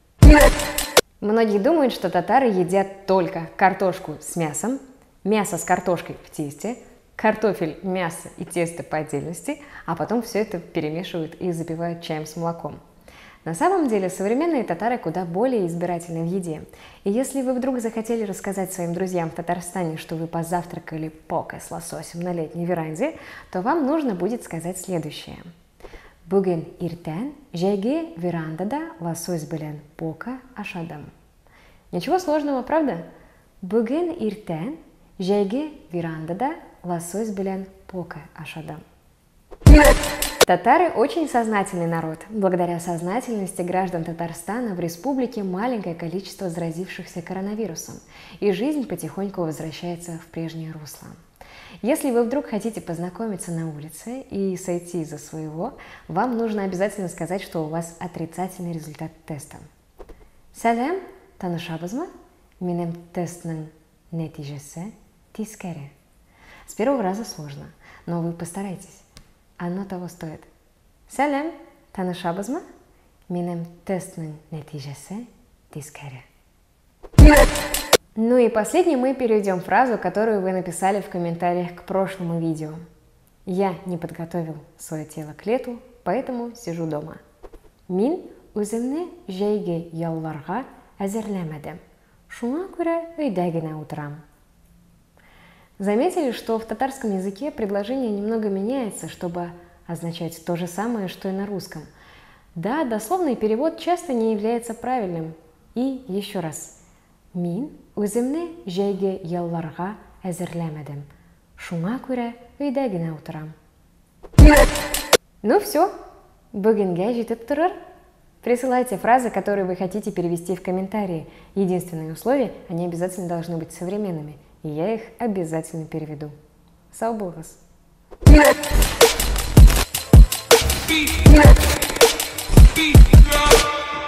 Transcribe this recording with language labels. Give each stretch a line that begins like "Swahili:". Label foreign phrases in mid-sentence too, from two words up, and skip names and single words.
Russian: Многие думают, что татары едят только картошку с мясом, мясо с картошкой в тесте, картофель, мясо и тесто по отдельности, а потом все это перемешивают и запивают чаем с молоком. На самом деле современные татары куда более избирательны в еде. И если вы вдруг захотели рассказать своим друзьям в Татарстане, что вы позавтракали покой с лососем на летней веранде, то вам нужно будет сказать следующее.
Tatar: Бүгін иртән жәйге верандада лосось белән пока ашадым.
Russian: Ничего сложного, правда?
Tatar: Бүгін иртән жәйге верандада лосось белән пока ашадым.
Russian: Татары очень сознательный народ. Благодаря сознательности граждан Татарстана в республике маленькое количество заразившихся коронавирусом, и жизнь потихоньку возвращается в прежнее русло. Если вы вдруг хотите познакомиться на улице и сойти за своего, вам нужно обязательно сказать, что у вас отрицательный результат теста.
Tatar: Сәлем, танышабызмы? Минем тестның нәтижесі тискәре.
Russian: С первого раза сложно, но вы постарайтесь. Оно того стоит.
Tatar: Сәлем, танышабызмы? Минем тестның нәтижесі тискәре.
Russian: Ну и последней мы перейдем фразу, которую вы написали в комментариях к прошлому видео. Я не подготовил свое тело к лету, поэтому сижу дома.
Tatar: Мин үземне жәйге ялларга әзерләмәдем. Шуңа күрә өйдә генә утырам.
Russian: Заметили, что в татарском языке предложение немного меняется, чтобы означать то же самое, что и на русском. Да, дословный перевод часто не является правильным. И еще раз.
Tatar: Мин үземне жәйге ялларга әзерләмәдем. Шуңа күрә өйдә генә утырам.
Russian: Ну все,
Tatar: бүгенгә җитеп торыр.
Russian: Присылайте фразы, которые вы хотите перевести в комментарии. Единственное условие, они обязательно должны быть современными. И я их обязательно переведу.
Tatar: Сау булыгыз! Beat.